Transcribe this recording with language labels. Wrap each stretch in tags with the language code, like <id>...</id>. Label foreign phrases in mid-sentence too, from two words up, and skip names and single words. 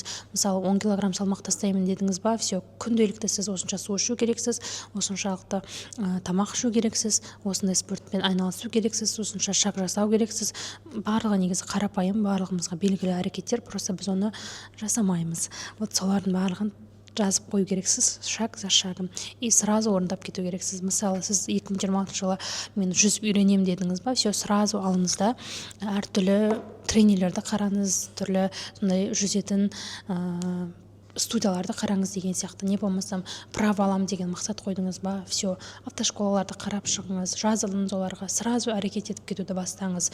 <kk>Мысалы, 10 килограмм салмақ тастаймын дедіңіз ба? Все, күнделікті сіз осынша су ішу керексіз, осыншалықты тамақ ішу керексіз, осындай спортпен айналысу керексіз, осынша шаг жасау керексіз. Барлығы негізі қарапайым, барлығымызға белгілі әрекеттер, просто біз оны жасамаймыз. Вот солардың барлығын жазып қою керексіз,</kk> <ru>шаг за шагом, и сразу</ru> <kk>орындап кету керексіз. Мысалы, сіз 2026 жылы мен жүзіп үйренем дедіңіз ба? Все, сразу алыңызда әртүрлі тренерлерді қараңыз, түрлі сондай жүзетін студияларды қараңыз деген сияқты. Не болмасам право алам деген мақсат қойдыңыз ба? Все, автошколаларды қарап шығыңыз, жазылыңыз оларға, сразу әрекет етіп кетуді бастаңыз.</kk>